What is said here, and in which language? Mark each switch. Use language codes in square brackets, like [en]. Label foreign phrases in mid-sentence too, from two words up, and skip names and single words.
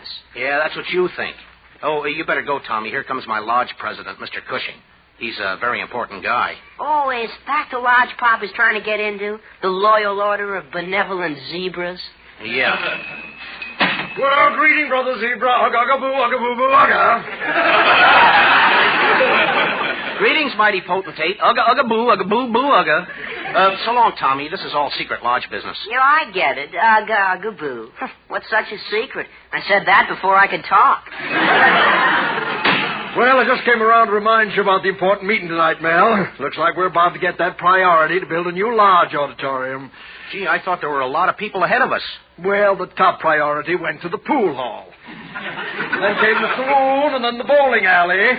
[en] Yeah, that's what you think. Oh, you better go, Tommy. Here comes my lodge president, Mr. Cushing. He's a very important guy. Oh, is that the lodge Pop is trying to get into? The Loyal Order of Benevolent Zebras? Yeah. Well, greeting, Brother Zebra. Ugga-boo, ugga-boo-boo, ugga. Greetings, mighty potentate. Ugga, ugga, boo, ugga, boo, boo, ugga. So long, Tommy. This is all secret lodge business. Yeah, I get it. Ugga, ugga, boo. What's such a secret? I said that before I could talk. Well, I just came around to remind you about the important meeting tonight, Mel. Looks like we're about to get that priority to build a new lodge auditorium. Gee, I thought there were a lot of people ahead of us. Well, the top priority went to the pool hall. Then came the saloon and then the bowling alley.